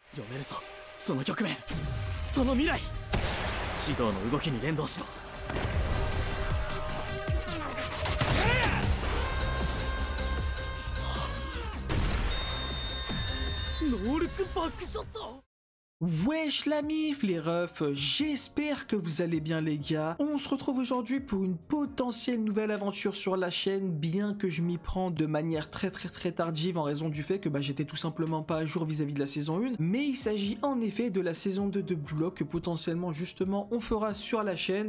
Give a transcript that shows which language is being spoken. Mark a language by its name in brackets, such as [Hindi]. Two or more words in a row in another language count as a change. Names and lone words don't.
[Japanese] 読めるぞその局面その未来指導の動きに連動しろノールックバックショット [French] Wesh la mif les refs, j'espère que vous allez bien les gars. On se retrouve aujourd'hui pour une potentielle nouvelle aventure sur la chaîne, bien que je m'y prends de manière très tardive en raison du fait que j'étais tout simplement pas à jour vis-à-vis de la saison 1. Mais il s'agit en effet de la saison 2 de Blue Lock que potentiellement justement on fera sur la chaîne.